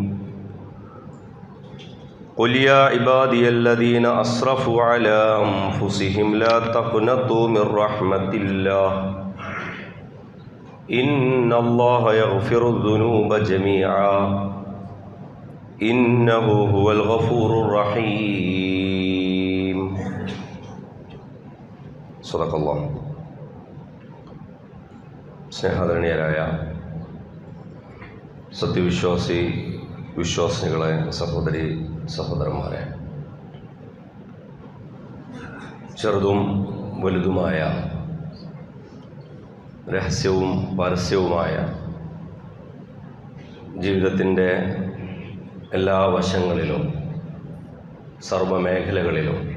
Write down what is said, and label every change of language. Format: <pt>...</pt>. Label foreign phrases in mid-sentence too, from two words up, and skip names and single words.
<ar>قل يا عبادي الذين أسرفوا على أنفسهم لا تقنطوا من رحمة الله إن الله يغفر الذنوب جميعا إنه هو الغفور الرحيم صدق الله.</ar> <ml>സ്നേഹാദരണീയരായ വിശ്വാസിനികളെ, സഹോദരി സഹോദരന്മാരെ, ചെറുതും വലുതുമായ രഹസ്യവും പരസ്യവുമായ ജീവിതത്തിൻ്റെ എല്ലാ വശങ്ങളിലും സർവ്വമേഖലകളിലും</ml>